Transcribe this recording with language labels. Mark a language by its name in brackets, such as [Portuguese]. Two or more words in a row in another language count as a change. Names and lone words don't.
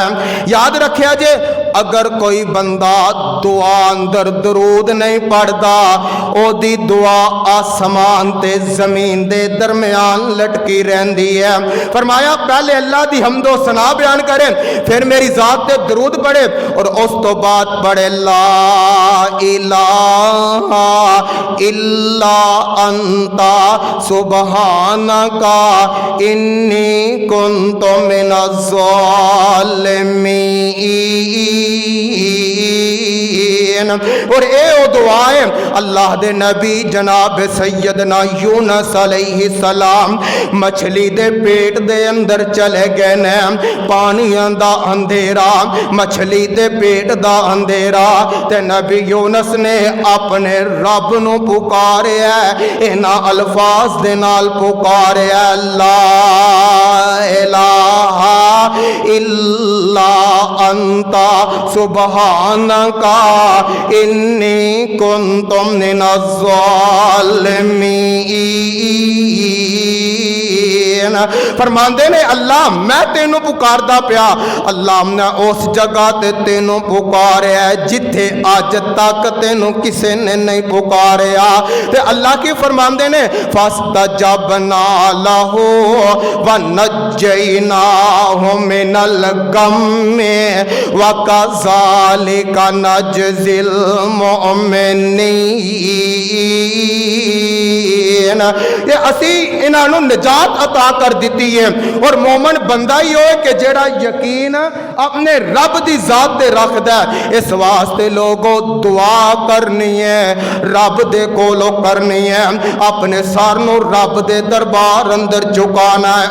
[Punjabi] یاد رکھیا جے اگر کوئی بندہ دعا اندر درود نہیں پڑھدا اوہدی دعا آسمان تے زمین دے درمیان لٹکی رہندی اے. فرمایا پہلے اللہ دی حمد و ثنا بیان کرے، پھر میری ذات تے درود پڑھے اور اس تو بعد پڑھے [Arabic] لا إله إلا أنت سبحانك إني كنت من الظالمين. [Punjabi] اور یہ دعائیں اللہ دے نبی جناب سیدنا یونس علیہ السلام مچھلی دے پیٹ دے اندر چلے گئے نے، پانیاں دا اندھیرا مچھلی دے پیٹ دا اندھیرا تے نبی یونس نے اپنے رب نوں پکاریا، انہاں الفاظ دے نال پکاریا [Arabic] لا إله إلا أنت سبحانك إني كنت من الظالمين. [Punjabi] فرماندے نے اللہ میں تینوں پکاردا پیا، اللہ میں اس جگہ تے تینوں پکاریا جتھے اج تک تینوں کسی نے نہیں پکاریا. تے اللہ کی فرماندے نے [Arabic] فاستجبنا له ونجيناه من الغم وكذلك ننجي المؤمنين. [Punjabi] یہ اسی انہوں نجات عطا کر دتی اے. اور مومن بندہ ہی ہو کہ جیہڑا یقین اپنے رب کی ذات تے رکھدا اے. اس واسطے لوکو دعا کرنی اے رب دے کولوں کرنی اے، اپنے سر نوں رب دے دربار اندر جھکانا اے.